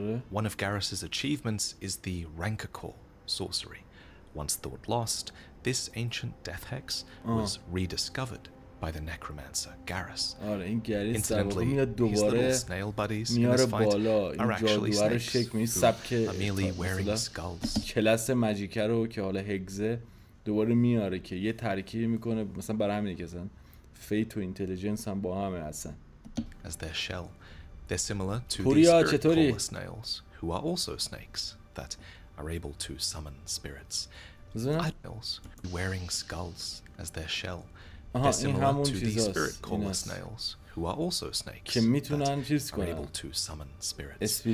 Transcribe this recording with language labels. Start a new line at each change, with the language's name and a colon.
English: One of Garrus's achievements is the Rancor sorcery. Once thought lost, this ancient death hex was rediscovered by the necromancer Garrus. Incidentally, his little snail buddies in this fight are actually snakes who are merely wearing skulls.
Persian: کلاس ماجیک رو که حالا هگزه دوباره میاره که یه ترکیب میکنه، مثلا برای همینه که اصلا فیت و اینتلیجنس هم با همه هستن.
English: As their shell, they're similar to the spirit snails, who are also snakes that are able to summon spirits. Snails wearing skulls as their shell. They're similar to the spirit caller snails, who are also snakes that are able to summon spirits.